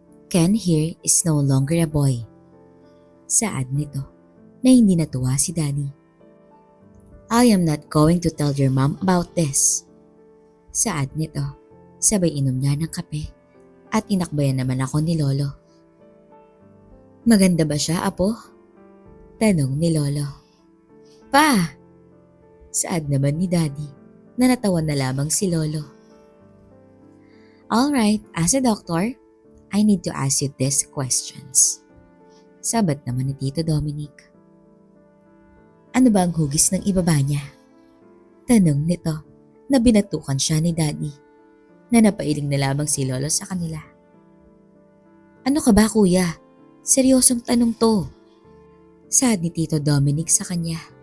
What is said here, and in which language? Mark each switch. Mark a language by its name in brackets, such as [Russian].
[English] Ken here is no longer a boy. [Filipino] Saad nito na hindi natuwa si Daddy. [English] I am not going to tell your mom about this. [Filipino] Saad nito, sabay inom niya ng kape at inakbayan naman ako ni Lolo. Maganda ba siya, Apo? Tanong ni Lolo. Pa! Saad naman ni Daddy na natawa na lamang si Lolo. [English] Alright, as a doctor, I need to ask you these questions. [Filipino] Sabat naman ni Tito Dominic. Ano ba ang hugis ng ibaba niya? Tanong nito na binatukan siya ni Daddy na napailing na lamang si Lolo sa kanila. Ano ka ba, Kuya? Seryosong tanong to. Saad ni Tito Dominic sa kanya.